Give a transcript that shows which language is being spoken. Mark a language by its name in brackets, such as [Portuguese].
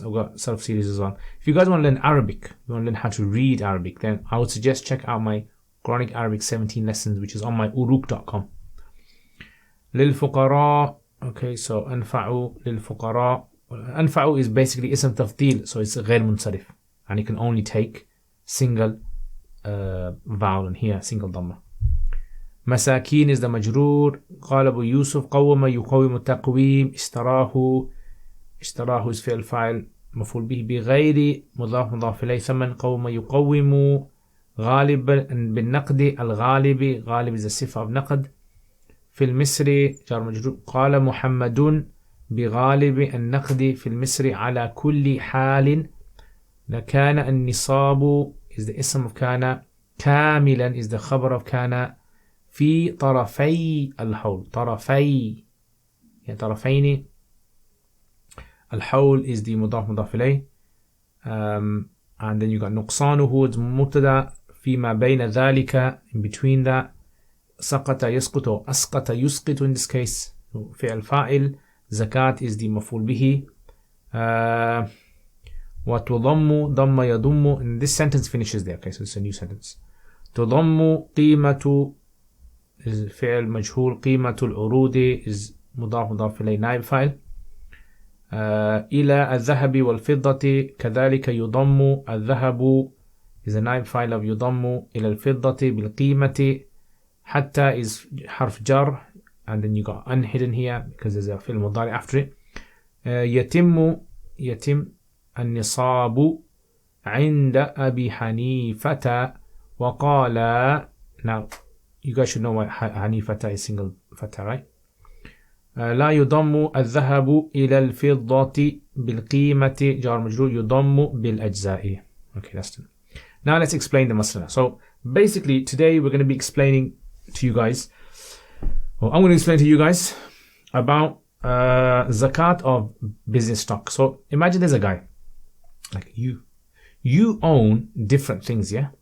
[English] I've got sarf series as well. If you guys want to learn Arabic, you want to learn how to read Arabic, then I would suggest check out my Quranic Arabic 17 lessons, which is on my uruq.com. [Arabic] Lil fuqara. Okay, so anfa'u lil fuqara. [English] Anfa'u is basically ism tafdeel, so it's ghair munsarif, and you can only take single vowel, and here single dhamma. Masakin is the majroor. [Arabic] قال أبو يوسف قوم يقوم التقويم. اشتراه is فعل فاعل مفعول به بغير مضاف مضاف إليه. ثمن قوم يقوم. غالب بالنقد. الغالب, غالب is the صفة of نقد. في المصري جار مجرور. قال محمد بغالب النقد في المصري على كل حال. لكان النصاب is the اسم of كان. كاملا is the خبر of كان. في طرفي الحول. طرفي يعني طرفين. الحول is the مضاف مضاف إليه. [English] And then you got نقصانه is مبتدا. [Arabic] فيما بين ذلك, [English] in between that. [Arabic] سقط يسقط or أسقط يسقط [English] in this case. [Arabic] فعل فاعل. زكاة is the مفعول به. وتضم ضم يضم. [English] And this sentence finishes there. Okay, so it's a new sentence. [Arabic] تضم قيمة is فعل مجهول. قيمة العروض is مضاف مضاف إليه نائب فاعل. إلى الذهب والفضة كذلك يضم. الذهب is a naib file of يضم إلى الفضة بالقيمة. [English] Hatta is harf jar, and then you got unhidden here because there's a fi'l mudari after it. [Arabic] يتم النصاب عند أبي حنيفة وقال. [English] Now you guys should know why حنيفة is single fatha, right? [Arabic] لا يضم الذهب إلى الفضة بالقيمة جار مجرور يضم بالأجزاء. [English] Okay, that's done. Now let's explain the masala. So basically today we're going to be explaining to you guys, or I'm going to explain to you guys about zakat of business stock. So imagine there's a guy like you own different things, yeah?